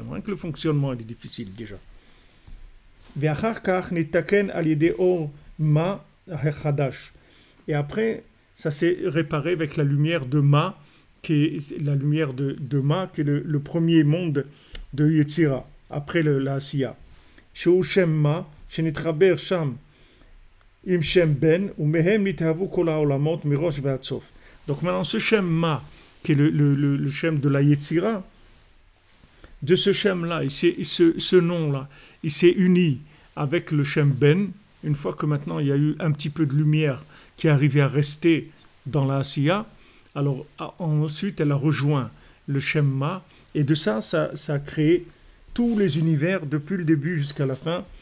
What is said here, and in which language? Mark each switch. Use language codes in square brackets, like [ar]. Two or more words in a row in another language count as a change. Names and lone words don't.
[fr] Rien que le fonctionnement, il est difficile déjà. Et après, ça s'est réparé avec la lumière de Ma, qui est la lumière de Ma, qui est le premier monde de Yetzira, après la Asiya. [he] שהוא שם מה שנתחבר שם עם שם בן ומהם נתהוו כל העולמות מראש ועד סוף. [fr] Donc maintenant, ce [he] שם מה, [fr] qui est le Shem de la Yetzira, de ce Shem-là, ce nom-là, il s'est uni avec le [he] שם בן, [fr] une fois que maintenant il y a eu un petit peu de lumière qui est arrivée à rester dans la Asiya, alors ensuite elle a rejoint le [he] שם מה, [fr] et de ça a créé tous les univers depuis le début jusqu'à la fin.